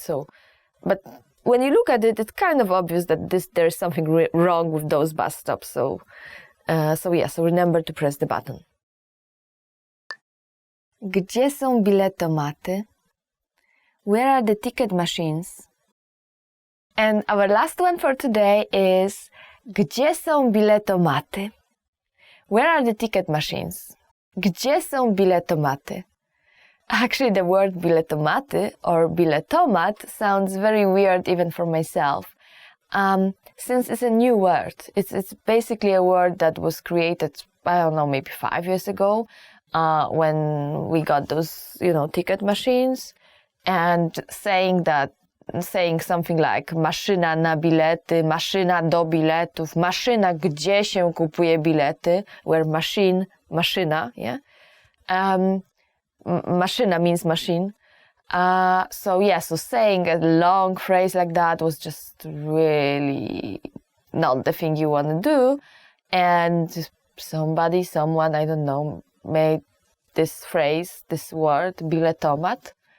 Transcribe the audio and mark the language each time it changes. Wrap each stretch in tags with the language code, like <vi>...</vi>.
<en>So, but when you look at it, it's kind of obvious that there's something wrong with those bus stops. So remember to press the button.</en> <pl>Gdzie są biletomaty?</pl> <en>Where are the ticket machines? And our last one for today is,</en> <pl>gdzie są biletomaty?</pl> <en>Where are the ticket machines?</en> <pl>Gdzie są biletomaty?</pl> <en>Actually, the word biletomaty or biletomat sounds very weird even for myself. Since it's a new word. It's basically a word that was created, I don't know, maybe 5 years ago, when we got those, ticket machines, and saying that saying something like</en> <pl>maszyna na bilety, maszyna do biletów, maszyna, gdzie się kupuje bilety,</pl> <en>where machine,</en> <pl>maszyna, yeah?</pl> <en>Maszyna means machine. So saying a long phrase like that was just really not the thing you want to do. And someone, I don't know, made this phrase, this word, biletomat.</en>